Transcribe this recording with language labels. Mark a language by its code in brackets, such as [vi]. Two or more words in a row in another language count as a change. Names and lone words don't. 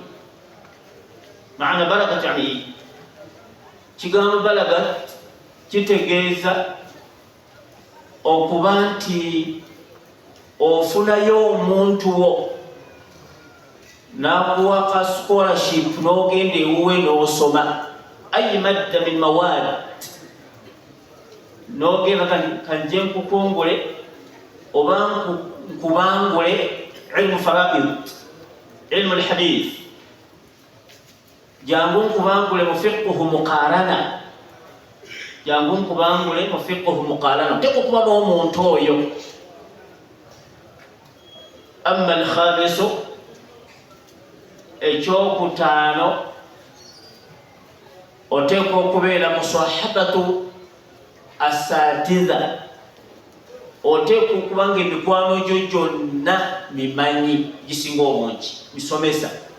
[lg] Maana balagat yani, kigambo balagat kitegeeza okuba nti ofunayo omuntu wo n'akuwa ka scholarship n'ogenda ewuwe n'osoma. [ar] أي مادة من مواد, [lg] n'ogenda kanje nkukungule oba nkubangule [ar] علم الفرائض، علم الحديث, [lg] jangu nkubangule mu [ar] فقه مقارنة, [lg] jangu nkubangule mu [ar] فقه مقارنة. [lg] Oteekwa okuba n'omuntu oyo. [ar] أما الخامس, [lg] ekyokutaano, oteekwa okubeera [ar] مصاحبة أساتذة, [lg] oteekwa okuba nga emikwano gyo gyonna mimanyi, gisinga obungi bisomesa.